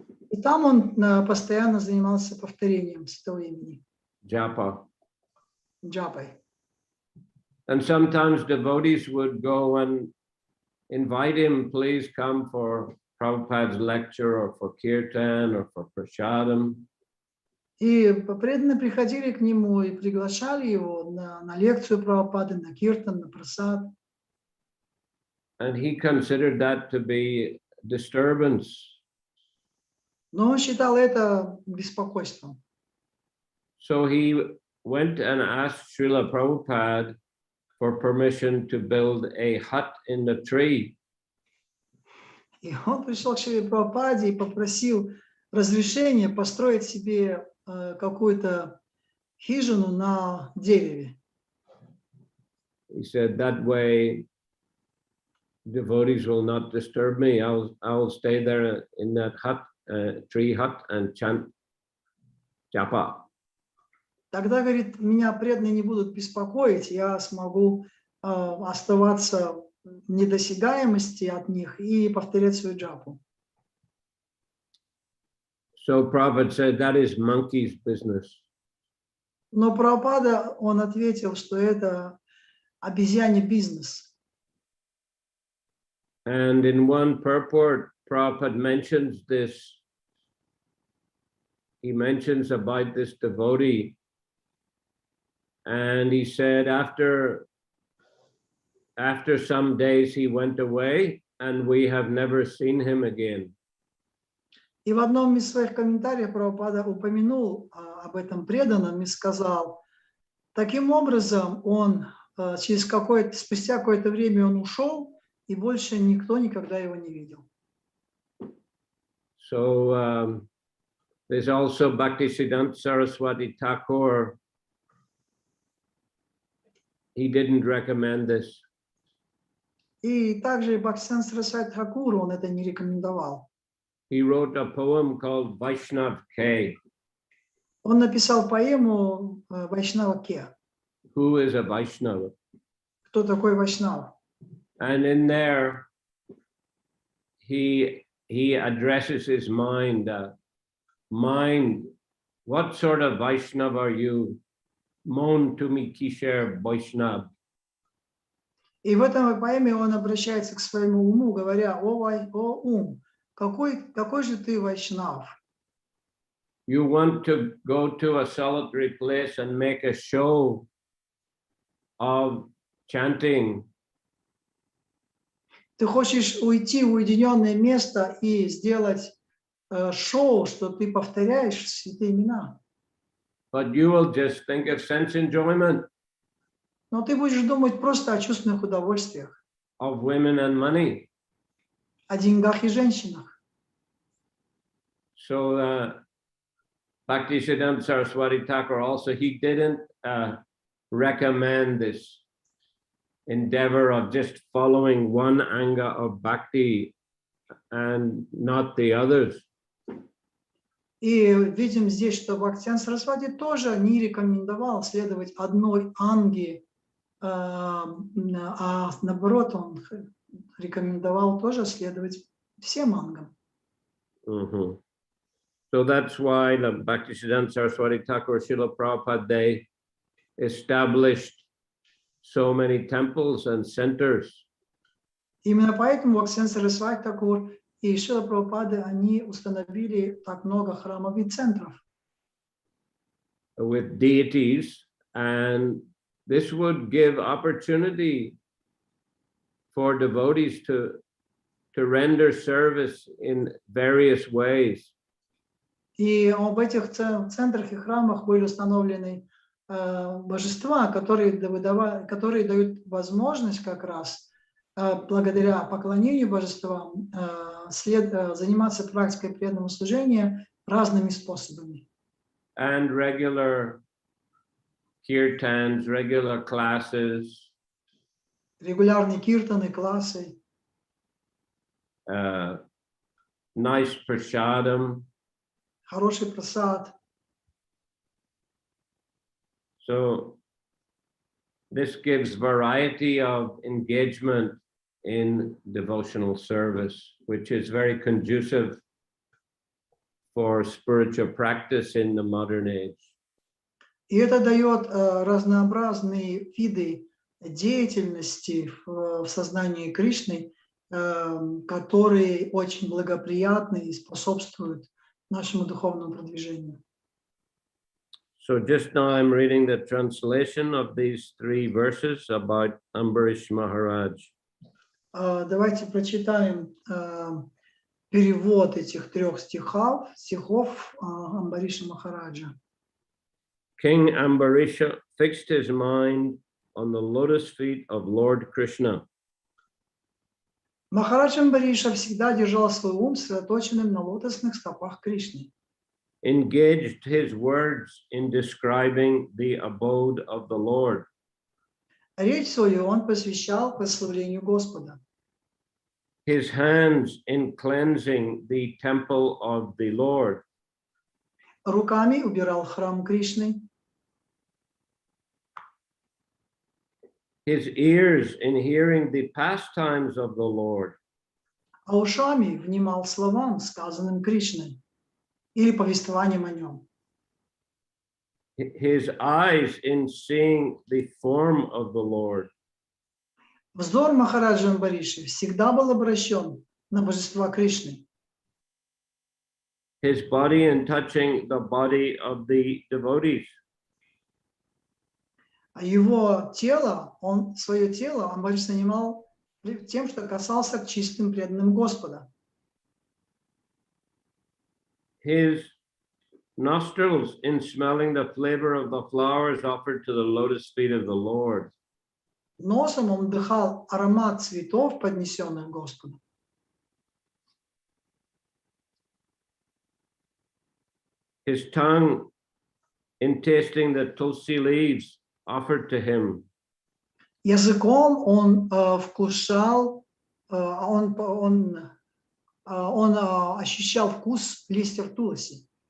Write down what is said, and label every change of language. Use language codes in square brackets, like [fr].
[ru] И там он постоянно занимался повторением святого имени. [en] japa. [ru] джапой. [en] And sometimes devotees would go and invite him, please come for Prabhupada's lecture or for kirtan or for prasadam. [ru] И преданные приходили к нему и приглашали его на лекцию Прабхупады, на киртан, на прасад. [en] And he considered that to be disturbance. [ru] Но он считал это беспокойством. [en] So he went and asked Srila Prabhupada for permission to build a hut in the tree. [ru] И он пришел к Шри Прабхупаде и попросил разрешения построить себе какую-то хижину на дереве. [en] He said, that way devotees will not disturb me. I'll stay there in that hut, tree hut, and chant japa. [ru] Тогда, говорит, меня преданные не будут беспокоить, я смогу оставаться в недосягаемости от них и повторять свою джапу. [en] So Prabhupada said, that is monkey's business. [ru] Но Прабхупада, он ответил, что это обезьяний бизнес. [en] And in one purport, Prabhupada mentions this. He mentions about this devotee. And he said after some days he went away and we have never seen him again. [ru] И в одном из своих комментариев Прабхупада упомянул об этом преданном и сказал, таким образом он спустя какое-то время он ушел, и больше никто никогда его не видел. [en] So there's also Bhaktisiddhanta Saraswati Thakur. He didn't recommend this. [ru] И также Бхактисиданта Сарасвати Тхакур, он это не рекомендовал. [en] He wrote a poem called Vaishnav K. [ru] Он написал поэму Вайшнава Ке. [en] Who is a Vaishnava? [ru] Кто такой Вайшнав? [en] And in there, he addresses his mind. Mind, what sort of Vaishnava are you? [bn] Mon tumi kisher Vaishnav. [ru] И в этом поэме он обращается к своему уму, говоря, о ум, какой же ты Вайшнав? [en] You want to go to a solitary place and make a show of chanting. [ru] Ты хочешь уйти в уединенное место и сделать шоу, что ты повторяешь святые имена. [en] But you will just think of sense enjoyment. [ru] Но ты будешь думать просто о чувственных удовольствиях, [en] Of women and money. [ru] о деньгах и женщинах. [en] So Bhaktisiddhanta Saraswati Thakur also, he didn't recommend this endeavor of just following one anga of bhakti and not the others. [ru] И видим здесь, что Бхактисиданта Сарасвати тоже не рекомендовал следовать одной анге, а наоборот, он рекомендовал тоже следовать всем ангам. [en] So that's why the Bhaktisiddhanta Saraswati Thakur, Srila Prabhupada, they established so many temples and centers. [ru] Именно поэтому Бхактисиданта Сарасвати Тхакур и Шрила Прабхупада, они установили так много храмов и центров. [en] With deities, and this would give opportunity for devotees to render service in various ways. [ru] И об этих центрах и храмах были установлены божества, которые дают возможность как раз благодаря поклонению божествам заниматься практикой преданного служения разными способами. [en] And regular kirtans, regular classes. [ru] Регулярные киртаны, классы. [en] Nice prasadam. [ru] Хороший прасад. [en] So this gives variety of engagement in devotional service, which is very conducive for spiritual practice in the modern age. [ru] И это дает разнообразные виды деятельности в сознании Кришны, которые очень благоприятны и способствуют нашему духовному продвижению. [en] So just now I'm reading the translation of these 3 verses about Ambarish Maharaj. [ru] Давайте прочитаем перевод этих 3 стихов Амбариша Махараджа. [en] King Ambarisha fixed his mind on the lotus feet of Lord Krishna. [ru] Махарадж Амбариша всегда держал свой ум сосредоточенным на лотосных стопах Кришны. [en] Engaged his words in describing the abode of the Lord. [ru] Речь свою он посвящал прославлению Господа. [en] His hands in cleansing the temple of the Lord. [ru] Руками убирал храм Кришны. [en] His ears in hearing the pastimes of the Lord. [ru] А ушами внимал словам, сказанным Кришной, или повествованием о нем. [en] His eyes in seeing the form of the Lord. [ru] Взор Махараджа Амбариши всегда был обращен на божества Кришны. [en] His body in touching the body of the devotees. [ru] А его тело, свое тело Амбариш занимал тем, что касался к чистым преданным Господа. [en] His nostrils in smelling the flavor of the flowers offered to the lotus feet of the Lord. [ru] Носом он вдыхал аромат цветов, поднесенных Господу. [en] His tongue in tasting the tulsi leaves offered to him. [ru] Языком он вкушал, он ощущал вкус листьев туласи.